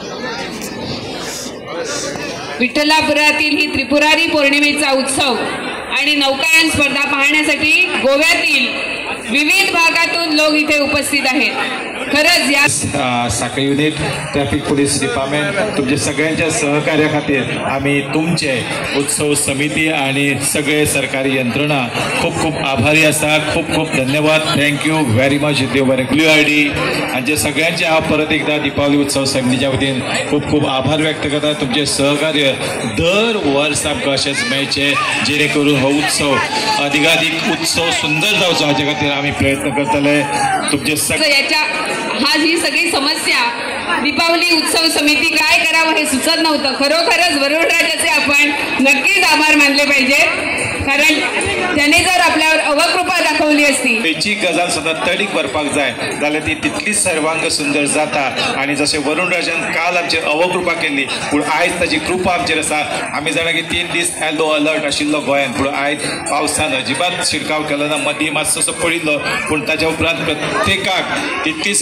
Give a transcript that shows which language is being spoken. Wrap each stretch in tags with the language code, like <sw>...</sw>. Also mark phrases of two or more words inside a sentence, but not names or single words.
<mr>विठ्ठलापुरातील ही त्रिपुरारी पौर्णिमेचा उत्सव आणि नौकायन स्पर्धा पाहण्यासाठी गोव्यातील विविध भागातून लोक इथे उपस्थित आहेत। खरंच या</mr> <kok>साखळी युनिट ट्रॅफिक पोलीस डिपार्टमेंट तुमच्या सगळ्यांच्या सहकार्या खातीर आम्ही तुमचे उत्सव समिती आणि सगळे सरकारी यंत्रणा खूप खूप आभारी आसा।</kok> <mr>खूप खूप धन्यवाद।</mr> <en>thank you very much.</en> <kok>देव बरें WRD हांचे सगळ्यांचे हांव परत एकदा दिपावली उत्सव समितीच्या वतीन खूप खूप आभार व्यक्त करता। तुमचे सहकार्य दर वर्स आमकां अशेंच मेळचें जेणे करून हो उत्सव अधिकाधिक उत्सव सुंदर जावचो हाचे खातीर आमी प्रयत्न करतले। तुमचे</kok> <mr>ही सगळी समस्या दीपावली उत्सव समिती काय करावं हे सुचत नव्हतं। खरोखरच वरुणराजाचे आपण नक्कीच आभार मानले पाहिजे, कारण त्याने जर आपल्यावर अवकृपा दाखवली असती।</mr> <kok>खंयची गजाल सतत तडीक भरपाक जाय जाल्यार ती तितलीच सर्वांग सुंदर जाता। आणि जशें वरुणराजान काल आमचेर अवकृपा केल्ली पूण आयज ताची कृपा आमचेर आसा। आमी जाणा की 3 दीस येलो अलर्ट आशिल्लो गोंयांत, पूण आयज पावसान अजिबात शिरकाव केलो ना। मदीं मातसो पडिल्लो, पूण ताच्या उपरांत प्रत्येकाक तितलीच</kok>